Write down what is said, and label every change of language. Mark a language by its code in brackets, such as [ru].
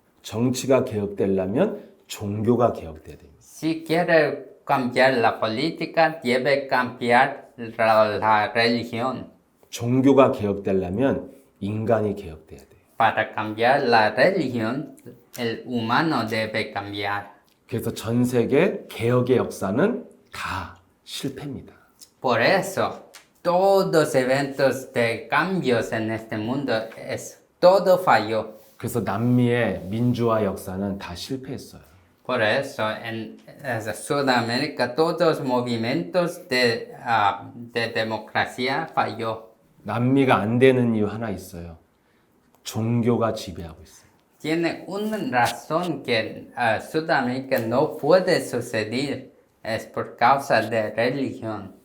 [ko] 정치가 개혁되려면 종교가 개혁돼야 됩니다. [es] Si quieres cambiar la política, debe cambiar la religión. [ko] 종교가 개혁되려면 인간이 개혁돼야 돼요. [es] Para cambiar la religión, el humano debe cambiar. [ko] 그래서 전 세계 개혁의 역사는 다 실패입니다. [es] Por eso, todos eventos de cambios en este mundo, todo falló. [ko] 그래서 남미의 민주화 역사는 다 실패했어요. [es] Por eso, en Sudamérica, todos los movimientos de democracia falló. [ko] 남미가 안 되는 이유 하나 있어요. 종교가 지배하고 있어요. [es] Tiene una razón que Sudamérica no puede suceder, es por causa de religión.